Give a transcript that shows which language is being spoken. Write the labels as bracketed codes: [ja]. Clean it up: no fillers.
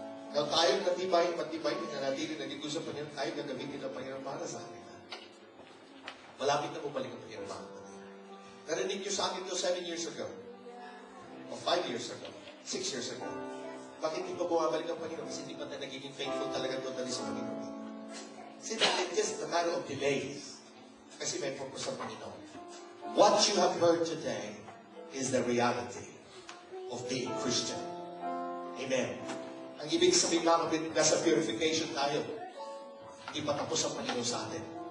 [tl] Now, tayo matibay, nanatili naglingkod sa Panginoon, tayo gagamitin ng Panginoon para sa akin. Malapit na bumalik ang Panginoon, mga kapatid. Narinig niyo sa akin ito 7 years ago, o 5 years ago, 6 years ago. Bakit hindi bumabalik ang Panginoon kasi hindi pa tayo nagiging faithful talaga totally sa Panginoon. [en] See, it's just a matter of delays. [tl] Kasi may purpose sa Panginoon. [en] What you have heard today is the reality of being Christian. Amen. [tl] Ang ibig sabihin mga kapatid, nasa purification tayo. Hindi pa tapos ang Panginoon sa atin.